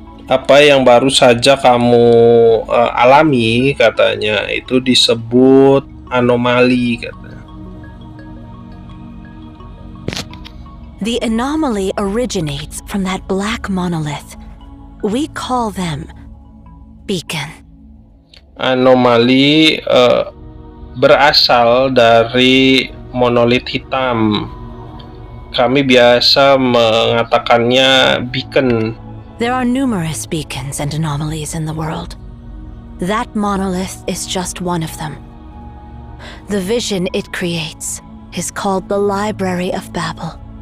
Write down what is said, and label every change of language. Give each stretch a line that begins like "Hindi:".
Indonesian: Apa yang baru saja kamu alami katanya itu disebut anomali katanya.
English: The anomaly originates from that black monolith. We call them beacon.
Indonesian: Anomali berasal dari monolit hitam. Kami biasa mengatakannya beacon.
English: There are numerous beacons and anomalies in the world. That monolith is just one of them. The vision it creates is called the Library of Babel.